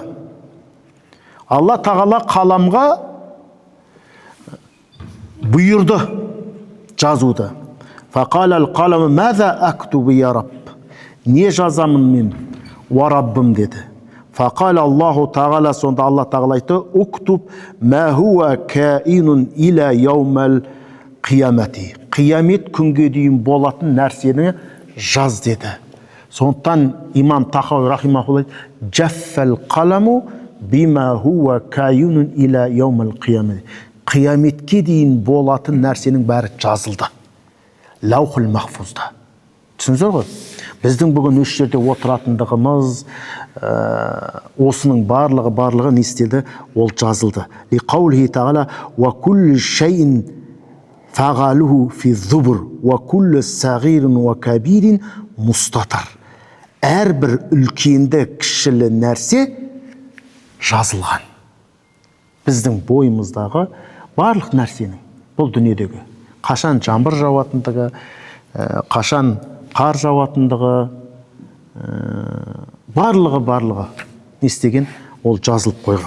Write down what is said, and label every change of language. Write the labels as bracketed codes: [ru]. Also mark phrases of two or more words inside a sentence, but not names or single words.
[kk] Алла тағала қаламға бұйырды жазуды. [ar] فقال القلم ماذا أكتب يا رب. [kk] Не жазамын мен? Ва раббым деді. [ar] فقال الله تعالى, [kk] сонда Алла тағала айтты, [ar] اكتب ما هو كائن إلى يوم القيامة. [kk] Қиямет күнге дейін болатын нәрсені жаз деді. [ar] Сондықтан имам Тахауи رحمه الله جف القلم بما هو كائن إلى يوم القيامة. [kk] Қияметке дейін болатын нәрсенің бәрі жазылды. [ar] اللوح المحفوظ. [kk] Түсінсіздер ғой? Біздің бүгін осы жерде отыратындығымыз, осының барлығы не істеді? Ол жазылды. [ar] لقوله تعالى وكل شيء فعلوه في الزبر وكل صغير وكبير مستطر. [kk] Әрбір үлкенді кішілі нәрсе жазылған. Біздің бойымыздағы барлық нәрсенің, бұл дүниедегі қашан жаңбыр жауатындығы, қашан қар жауатындығы, барлығы не істеген, ол жазылып қойған.